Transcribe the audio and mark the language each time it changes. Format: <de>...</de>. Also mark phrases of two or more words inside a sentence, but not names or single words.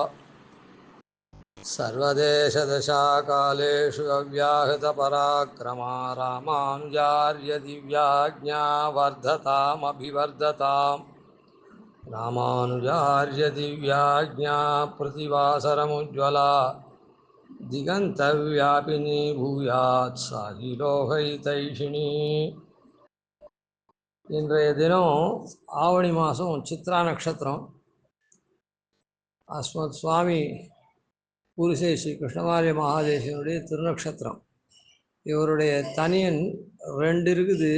<sa>सर्वदेशदशाकालेषु अव्याहतपराक्रमा रामानुजार्य दिव्याज्ञा वर्धतामभिवर्धताम् रामानुजार्य दिव्याज्ञा प्रतिवासरमुज्ज्वला दिगन्तव्यापिनी भूयात् साहिलोकहितैषिणी</sa> <ta>இன்றைய தினம் ஆவணி மாதம் சித்ரா நட்சத்திரம் அஸ்மத் சுவாமி பூரிசை ஸ்ரீ கிருஷ்ணமாரிய மகாதேசியனுடைய திருநக்ஷத்திரம். இவருடைய தனியன் ரெண்டு இருக்குது.</ta>